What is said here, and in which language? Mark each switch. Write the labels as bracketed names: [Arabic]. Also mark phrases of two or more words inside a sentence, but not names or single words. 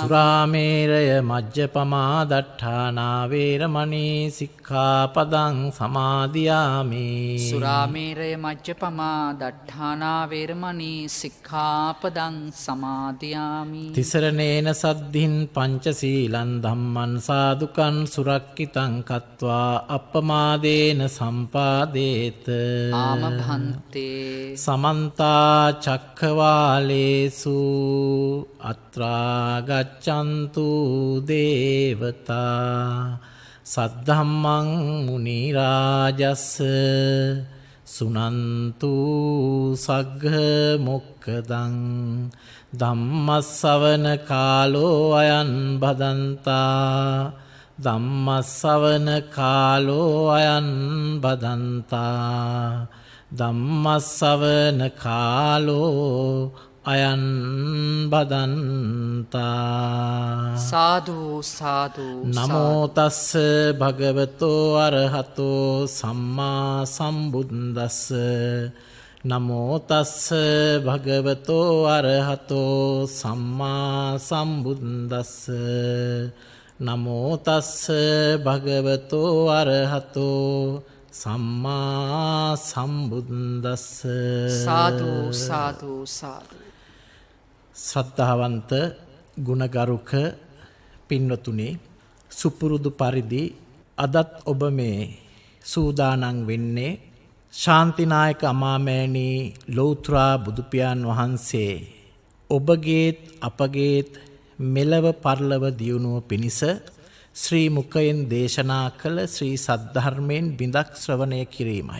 [Pali] සුරාමේරය මජ්ජපමා දට්ඨානා වේරමණී සික්ඛාපදං සමාදියාමි. සුරාමේරය මජ්ජපමා දට්ඨානා වේරමණී සික්ඛාපදං සමාදියාමි. තිසරණේන සද්ධින් පංචශීලං ධම්මං සාදුකං සුරක්කිතං කତ୍වා අප්පමාදේන සම්පාදේත. [Sinhala] ආම භන්තේ. [Pali] සමන්තා චක්ඛවාලේසු අත්‍රා ගච්ඡන්තු දේවතා සද්ධම්මං මුනි රාජස්ස සුනන්තු සග්ග මොක්ඛදං ධම්මස්සවන කාලෝ අයං බදන්තා. ධම්මස්සවන කාලෝ අයං බදන්තා. ධම්මස්සවන කාලෝ අයං බදන්තා. [Sinhala] සාදු සාදු. [Pali] නමෝ තස්ස භගවතෝ අරහතෝ සම්මා සම්බුද්දස්ස. නමෝ තස්ස භගවතෝ අරහතෝ සම්මා සම්බුද්දස්ස. නමෝ තස්ස භගවතෝ අරහතෝ සම්මා සම්බුද්දස්ස. [Sinhala] සාදු සාදු සාදු. ශ්‍රද්ධාවන්ත ගුණගරුක පින්වතුනි, සුපුරුදු පරිදි අදත් ඔබ මේ සූදානන් වෙන්නේ ශාන්තිනායක අමාමෑණී ලෞත්‍රා බුදුපියාණන් වහන්සේ ඔබගේත් අපගේත් මෙලව පරලව දියුණුව පිණිස ශ්‍රී මුඛයෙන් දේශනා කළ ශ්‍රී සද්ධර්මයෙන් බිඳක් ශ්‍රවණය කිරීමයි.